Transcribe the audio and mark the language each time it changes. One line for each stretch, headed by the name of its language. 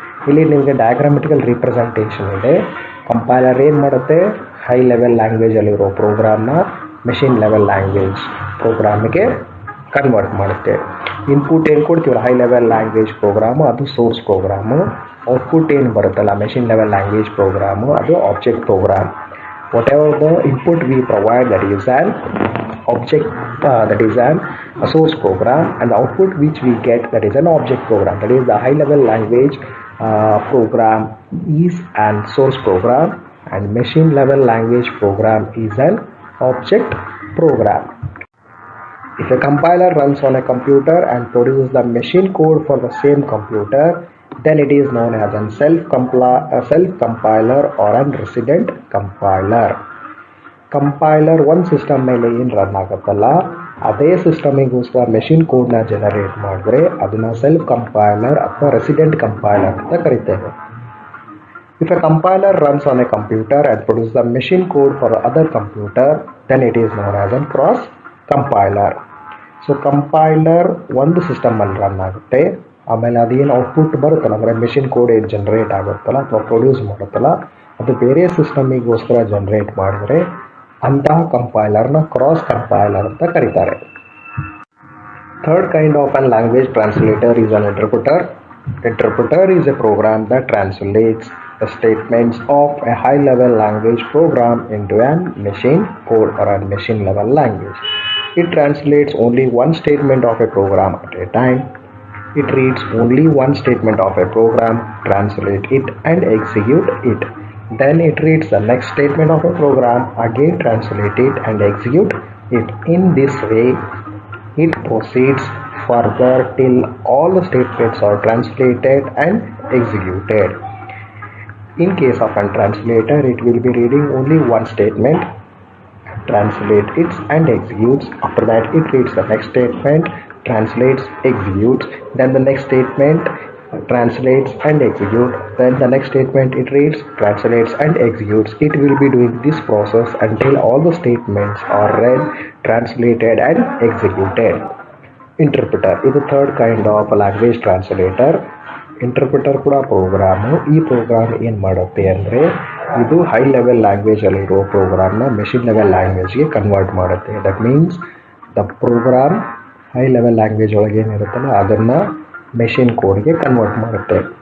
Kannada: ಇಲ್ಲಿ ನಿಮಗೆ ಡಯಾಗ್ರಾಮೆಟಿಕಲ್ ರಿಪ್ರೆಸೆಂಟೇಷನ್ ಇದೆ. ಕಂಪೈಲರ್ ಏನು ಮಾಡುತ್ತೆ, high level ಲ್ಯಾಂಗ್ವೇಜಲ್ಲಿರೋ ಪ್ರೋಗ್ರಾಮ್ನ machine level language ಪ್ರೋಗ್ರಾಮಿಗೆ convert ಮಾಡುತ್ತೆ. ಇನ್ಪುಟ್ ಏನು ಕೊಡ್ತೀವಲ್ಲ ಹೈ ಲೆವೆಲ್ ಲ್ಯಾಂಗ್ವೇಜ್ ಪ್ರೋಗ್ರಾಮು ಅದು ಸೋರ್ಸ್ ಪ್ರೋಗ್ರಾಮು, ಔಟ್ಪುಟ್ ಏನು ಬರುತ್ತಲ್ಲ ಮೆಷಿನ್ ಲೆವೆಲ್ ಲ್ಯಾಂಗ್ವೇಜ್ ಪ್ರೋಗ್ರಾಮು ಅದು object program.
English: Whatever the input we provide that is an object that is a source program, and the output which we get that is an object program. That is the high level language program is an source program and machine level language program is an object program. If a compiler runs on a computer and produces the machine code for the same computer, then it is known as a self-compiler or a resident compiler.
Kannada: Compiler ಒಂದು system ಮೇಲೆ ಏನು run ಆಗುತ್ತಲ್ಲ ಅದೇ ಸಿಸ್ಟಮಿಗೋಸ್ಕರ machine ಕೋಡ್ನ generate ಮಾಡಿದ್ರೆ ಅದನ್ನು self compiler ಅಥವಾ resident compiler ಅಂತ ಕರಿತೇವೆ.
English: If a compiler runs on a computer and produces the machine code for the other computer, then it is known as a cross compiler.
Kannada: So compiler ಒಂದು ಸಿಸ್ಟಮಲ್ಲಿ run ಆಗುತ್ತೆ, ಆಮೇಲೆ ಅದೇನು output ಬರುತ್ತಲ್ಲ ಅಂದರೆ machine code ಏನು generate ಆಗುತ್ತಲ್ಲ ಅಥವಾ produce ಮಾಡುತ್ತಲ್ಲ ಅದು ಬೇರೆ ಸಿಸ್ಟಮಿಗೋಸ್ಕರ ಜನ್ರೇಟ್ ಮಾಡಿದರೆ ಅಂತಹ ಕಂಪೈಲರ್ನ ಕ್ರಾಸ್ ಕಂಪೈಲರ್ ಅಂತ ಕರೀತಾರೆ.
English: Third kind of an language translator is an interpreter. Interpreter is a program that translates the statements of a high-level language program into a machine code or a machine-level language. It translates only one statement of a program at a time. It reads only one statement of a program, translate it and execute it. Then it reads the next statement of a program, again translate it and execute it. In this way, it proceeds further till all the statements are translated and executed. In case of a translator, it will be reading only one statement, translates it and executes. After that, it reads the next statement, translates, executes. Then the next statement translates and executes. Then the next statement it reads, translates and executes. It will be doing this process until all the statements are read, translated and executed.
Kannada: Interpreter ಇದು third kind of language translator. Interpreter ಕೂಡ programme. ಈ program ಏನು ಮಾಡುತ್ತೆ ಅಂದರೆ ಇದು high level ಲ್ಯಾಂಗ್ವೇಜಲ್ಲಿರೋ ಪ್ರೋಗ್ರಾಮ್ನ machine level ಲ್ಯಾಂಗ್ವೇಜ್ಗೆ convert ಮಾಡುತ್ತೆ.
English: that means the program high level language
Kannada: ಒಳಗೆ ಏನಿರುತ್ತಲ್ಲ ಅದನ್ನು
English: machine ಕೋಡ್ಗೆ convert
Kannada: ಮಾಡುತ್ತೆ.